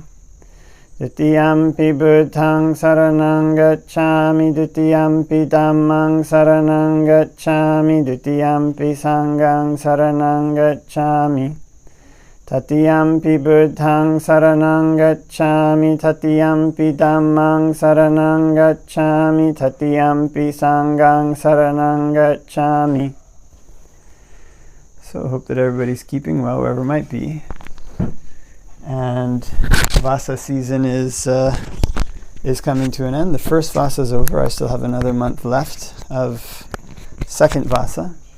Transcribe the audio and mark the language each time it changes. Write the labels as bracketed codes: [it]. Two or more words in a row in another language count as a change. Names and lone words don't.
[pi] Dutiyampi Buddhaṃ saranang gacchāmi, Dutiyampi Dhammāṃ saranang gacchāmi, Dutiyampi Sanghaṃ saranang gacchāmi. Tatiyampi Buddhaṃ saranang gacchāmi, Tatiyampi Dhammāṃ saranang gacchāmi, Tatiyampi Sanghaṃ saranang gacchāmi. [en] So I hope that everybody's keeping well wherever it might be. And Vasa season is coming to an end. The first Vasa is over. I still have another month left of second Vasa.